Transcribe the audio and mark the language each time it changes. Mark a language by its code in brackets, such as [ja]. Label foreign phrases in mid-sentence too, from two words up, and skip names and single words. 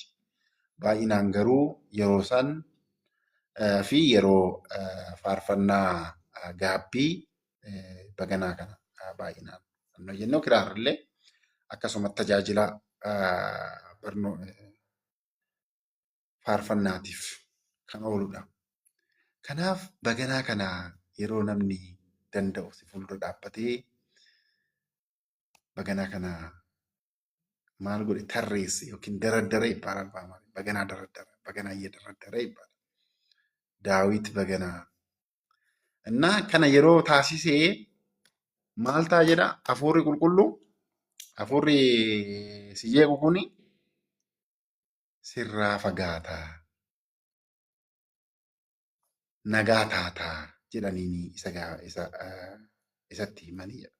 [om] Baay'inaan garuu yeroo san fi yeroo faarfannaa gaabbii baganaa kana baay'inaan kan jennu kiraarrillee akkasuma tajaajila faarfannaatiif kan ooludha. Kanaaf baganaa kana yeroo namni danda'u si fuuldura dhaabbatee baganaa kana maal godhe tarreesse yookiin daraddara [am] ይባላል በአማርኛ [om] baganaa daraddara baganaa [am] እየደረደረ ይባላል ዳዊት [om] baganaa እና kana yeroo taasisee maal ta'a jedha hafuurri qulqulluu hafuurri si jeequ kuni sirraa fagaataa nagaa taataa jedhaniini isatti himanii jedha.